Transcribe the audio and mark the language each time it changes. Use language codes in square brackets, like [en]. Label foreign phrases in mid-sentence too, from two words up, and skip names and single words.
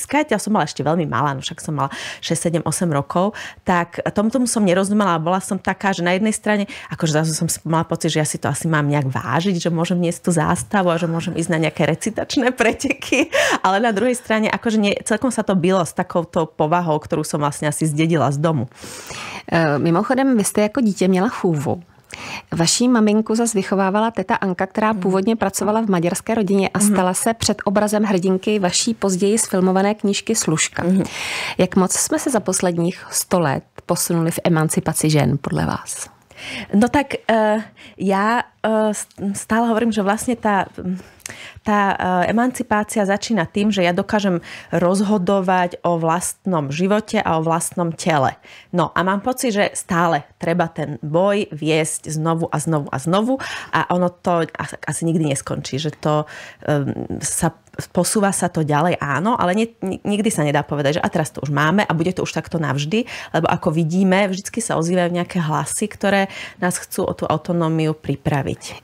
[sk] Ja som mala ešte veľmi malá, no však som mala 6, 7, 8 rokov, tak tomu som nerozumela a bola som taká, že na jednej strane, akože zase som mala pocit, že ja si to asi mám nejak vážiť, že môžem niesť tú zástavu a že môžem ísť na nejaké recitačné preteky, ale na druhej strane, akože celkom sa to bylo s takouto povahou, ktorú som vlastne asi zdedila z domu. [cs] Mimochodem, vy jste jako dítě měla chůvu. Vaší maminku zase vychovávala teta Anka, která původně pracovala v maďarské rodině a stala se před obrazem hrdinky vaší později sfilmované knížky Služka. Jak moc jsme se za posledních 100 let posunuli v emancipaci žen podle vás? [sk] No tak ja stále hovorím, že vlastne tá emancipácia začína tým, že ja dokážem rozhodovať o vlastnom živote a o vlastnom tele. No a mám pocit, že stále treba ten boj viesť znovu a znovu a znovu a ono to asi nikdy neskončí, že to posúva sa to ďalej, áno, ale nikdy sa nedá povedať, že a teraz to už máme a bude to už takto navždy, lebo ako vidíme, vždycky sa ozývajú nejaké hlasy, ktoré nás chcú o tú autonómiu pripraviť.